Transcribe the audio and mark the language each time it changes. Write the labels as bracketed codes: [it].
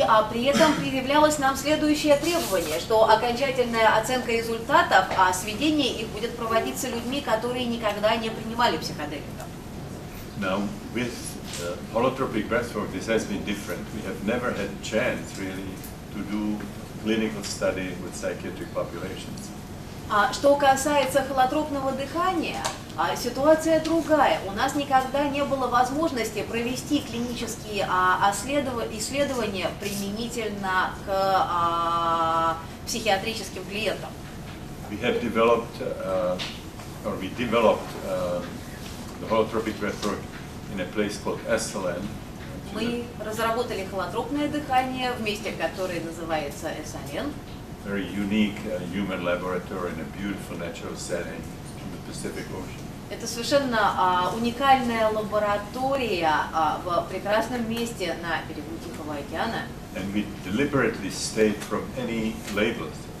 [ru] При этом предъявлялось нам следующее требование, что окончательная оценка результатов, сведение их будет проводиться людьми, которые никогда не принимали психоделиков. [en] Now, with holotropic breathwork, this has been different. We have never had chance, really, to do clinical study with psychiatric populations. [ru] Что касается холотропного дыхания, ситуация другая. У нас никогда не было возможности провести клинические исследования применительно к психиатрическим клиентам. [en] We have developed, we developed the holotropic breathwork in a place called Esalen. [ru] Мы разработали холотропное дыхание в месте, которое называется Эсален. [en] Very unique human laboratory in a beautiful natural setting in the Pacific Ocean. [ru] Это совершенно уникальная лаборатория в прекрасном месте на берегу Тихого океана. [en] And we deliberately stayed from any labels.